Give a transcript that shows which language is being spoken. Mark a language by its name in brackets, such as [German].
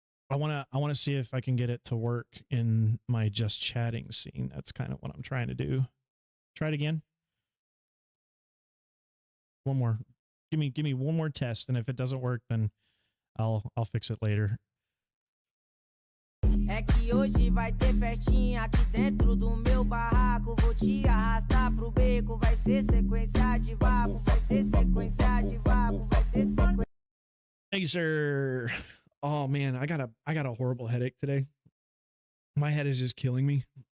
[English] I want to see if I can get it to work in my just chatting scene. That's kind of what I'm trying to do. Try it again. One more. Give me one more test, and if it doesn't work, then I'll fix it later. [Portuguese] É que hoje vai ter festinha aqui dentro do meu barraco. Vou te arrastar pro beco, vai ser sequência de vapo, vai ser sequência de vapo, vai ser sequência. [English] Hey, sir. Oh man, I got a horrible headache today. My head is just killing me.